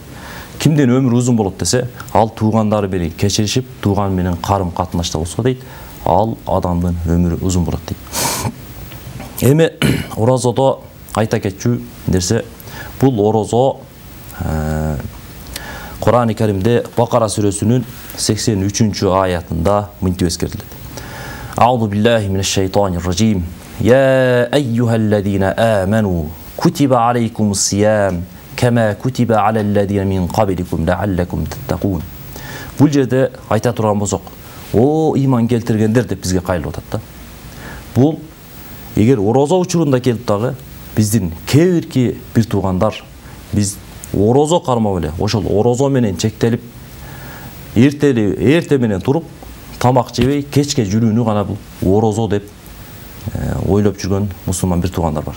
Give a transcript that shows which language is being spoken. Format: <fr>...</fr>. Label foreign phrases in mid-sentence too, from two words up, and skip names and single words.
<ky>Кимдин өмүрү узун болот десе, ал туугандары менен кечиришип, тууган менен карым катнашта болсо дейт, ал адамдын өмүрү узун болот дейт. Эми орозодо айта кетчү нерсе, бул орозо Куран-ы Каримде Бакара сүрөсүнүн 83 аятында мынтип эскертилет.</ky> <ar>أعوذ بالله من الشيطان الرجيم يا أيها الذين آمنوا كتب عليكم الصيام كما كتب على الذين من قبلكم لعلكم تتقون.</ar> <ky>Бул жерде айта турган болсок, о иман келтиргендер деп бизге кайрылып атат да. Бул эгер орозо учурунда келип дагы биздин кээ бирки бир туугандар биз орозо кармап эле, ошол орозо менен чектелип, эрте менен туруп, тамак жебей, кечке жүрүүнү гана бул орозо деп ойлоп жүргөн мусулман бир туугандар бар.</ky>